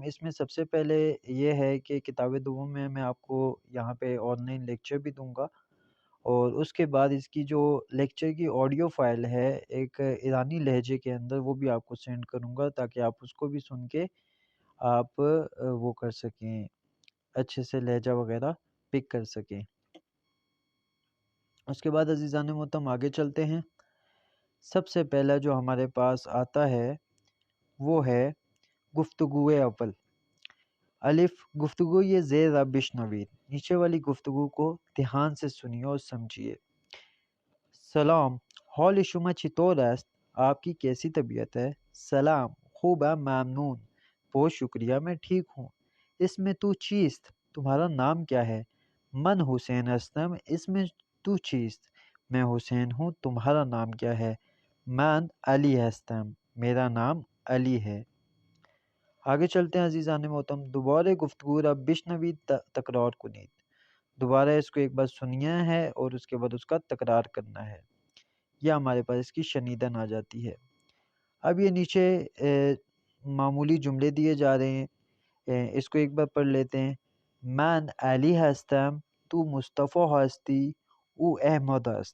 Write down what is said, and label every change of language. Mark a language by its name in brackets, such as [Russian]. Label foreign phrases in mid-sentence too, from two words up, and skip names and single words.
[Urdu] اس میں سب سے پہلے یہ ہے کہ کتاب دوم میں آپ کو یہاں پہ [English] online lecture [Urdu] بھی دوں گا، اور اس کے بعد اس کی جو لیکچر کی [English] audio file [Urdu] ہے ایک ایرانی لہجے کے اندر، وہ بھی آپ کو سینڈ کروں گا تاکہ آپ اس کو بھی سن کے آپ وہ کر سکیں، اچھے سے لہجہ وغیرہ پک کر سکیں۔ اس کے بعد عزیزان محترم آگے چلتے ہیں۔ سب سے پہلا جو ہمارے پاس آتا ہے وہ ہے گفتگو اول۔ [Persian] الف، گفتگو یہ زیر را بشنوید، [Urdu] نیچے والی گفتگو کو دھیان سے سنیے اور سمجھیے۔ [Persian] سلام، حال شما چطور است؟ [Urdu] آپ کی کیسی طبیعت ہے؟ [Persian] سلام، خوبم ممنون، [Urdu] بہت شکریہ، میں ٹھیک ہوں۔ [Persian] اس میں تو چیست؟ [Urdu] تمہارا نام کیا ہے؟ [Persian] من حسین ہستم، اس میں تو چیست؟ [Urdu] میں حسین ہوں، تمہارا نام کیا ہے؟ [Persian] من علی ہستم، [Urdu] میرا نام علی ہے۔ آگے چلتے ہیں عزیزان محترم۔ [Persian] دوبارہ گفتگو را بشنوید تکرار کنید، [Urdu] دوبارہ اس کو ایک بار سنیا ہے اور اس کے بعد اس کا تکرار کرنا ہے۔ یہ ہمارے پاس اس کی شنیدن آ جاتی ہے۔ اب یہ نیچے معمولی جملے دیے جا رہے ہیں، اس کو ایک بار پڑھ لیتے ہیں۔ [Persian] من علی ہستم، تو مصطفیٰ ہستی، او احمد است۔